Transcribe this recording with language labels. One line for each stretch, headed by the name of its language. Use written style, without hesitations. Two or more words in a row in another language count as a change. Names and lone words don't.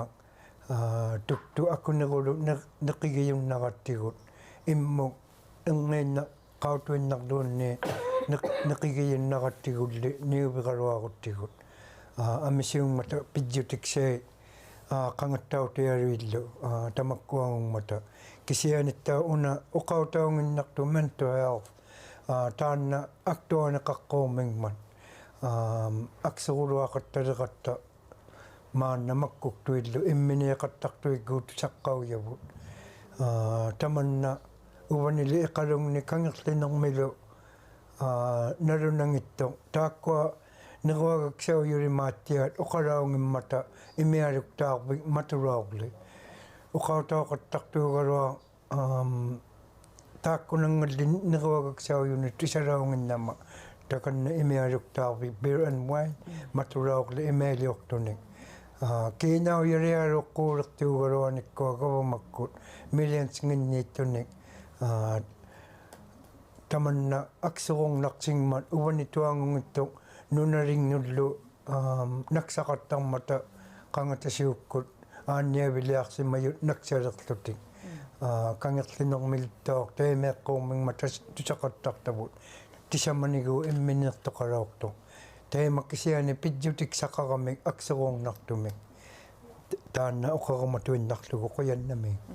Inuktitut: tuktu akkunerulu neqigiyunnarattigut immu engiinna qautuinnarluunni neqigiyunnarattigulli niuviqaluaruttigut amisiummata pidjutiksei qangattautiaruillu tamakkuangummata kisianittaa una uqautaunginnartu
English: mental health
Inuktitut: taanna aktuaneqaqqormingman akseruluaqattaleqatta maanna makkuktuillu imminiaqattartuigguut saqqaujavut tamanna uvanili iqalungni kangerlinermilu nalunangitto taakkua neruagaksaujulimaattiat uqalaungimmata imialuktaarvik matulaorli uqautauqattartuugalua taakkunangalli neruagaksaujuни tisalaunginnama takanna imialuktaarvik
English: beer and wine
Inuktitut: matulaorli imailiortunik kiinaujalialuqquulertuugaluanikkua gavamakkut millions nginniittunik tamanna akserornaqsingmat uvanituangungittuq nunalinnullu naksaqattarmata qangatasiukkut aanniaviliarsimayut naksalerlutik kangerlinermilittoor teemeeqqormingma tusaqattartavut tisamanigu imminertoqalaortu teemakkisiani pidjutik saqaramik akserornartumik taanna oqaramatuinnarlugu quyannami